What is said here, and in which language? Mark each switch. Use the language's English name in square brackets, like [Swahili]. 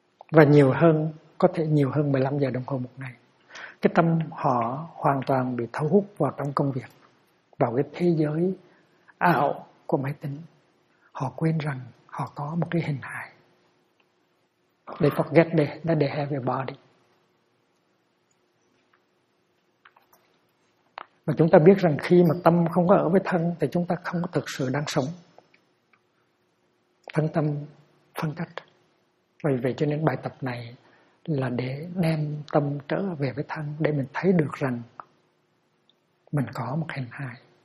[Vietnamese] Và nhiều hơn, có thể nhiều hơn 15 giờ đồng hồ một ngày. Cái tâm họ hoàn toàn bị thu hút vào trong công việc, vào cái thế giới ảo của máy tính. Họ quên rằng họ có một cái hình hài. [English] They forget that they have a body. [Vietnamese] Và chúng ta biết rằng khi mà tâm không có ở với thân thì chúng ta không có thực sự đang sống. Thân tâm phân cách. Vì vậy cho nên bài tập này là để đem tâm trở về với thân, để mình thấy được rằng mình có một hình hài.